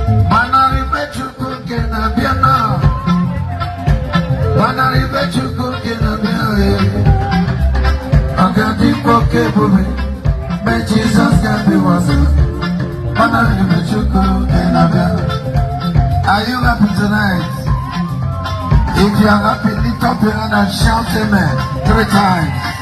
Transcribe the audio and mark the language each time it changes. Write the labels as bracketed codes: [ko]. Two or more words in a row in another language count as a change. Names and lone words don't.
[ig] Mana ibe Chukwu nke na-abịa na. Mana ibe Chukwu nke na-abịa, eh. Ọ ga-adịkwa oke ebube mgbe Jizọs ga-abịawasị. Mana ibe Chukwu nke na-abịa. [en] Are you happy tonight? If you are happy, lift up your hand and shout amen three times.